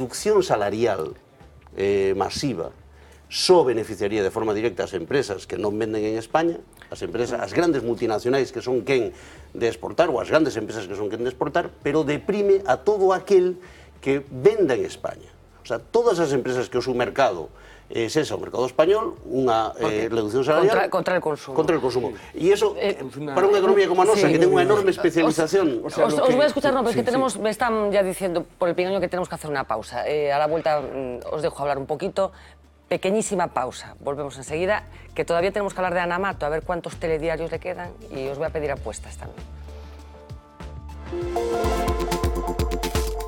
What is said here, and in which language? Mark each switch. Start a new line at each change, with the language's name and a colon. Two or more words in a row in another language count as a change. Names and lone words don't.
Galician: Unha reducción salarial masiva só beneficiaría de forma directa as empresas que non venden en España, as grandes multinacionais que son quen de exportar, ou as grandes empresas que son quen de exportar, pero deprime a todo aquel que venda en España.
Spanish: O sea,
Galician: todas as empresas que o seu mercado esa o mercado español, unha reducción salarial
Spanish: contra el consumo. Contra el consumo.
Galician: E iso, para unha economía como a nosa, que ten unha enorme especialización...
Spanish: Os voy a escuchar, no, pero es que tenemos, me están ya diciendo por el pingaño que tenemos que hacer una pausa. A la vuelta os dejo hablar un poquito. Pequeñísima pausa. Volvemos enseguida, que todavía tenemos que hablar de Ana Mato, a ver cuántos telediarios le quedan, y os voy a pedir apuestas también.